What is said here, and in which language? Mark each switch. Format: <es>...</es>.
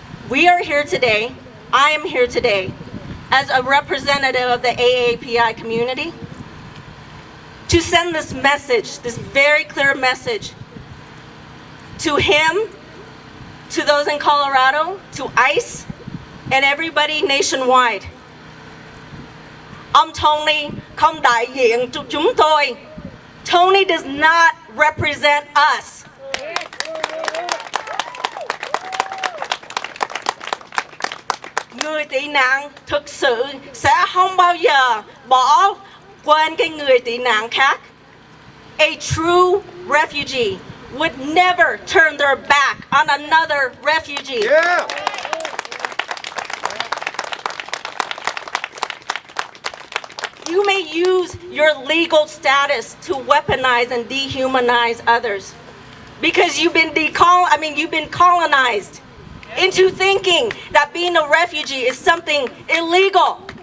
<en>We are here today, I am here today, as a representative of the AAPI community, to send this message, this very clear message, to him, to those in Colorado, to ICE, and everybody nationwide.</en> <vi>Ông Tony không đại diện cho chúng tôi.</vi> <en>Tony does not represent us.</en> <vi>Người tị nạn thực sự sẽ không bao giờ bỏ quên cái người tị nạn khác.</vi> <en>A true refugee would never turn their back on another refugee. Yeah. you may use your legal status to weaponize and dehumanize others because you've been colonized into thinking that being a refugee is something illegal.</en>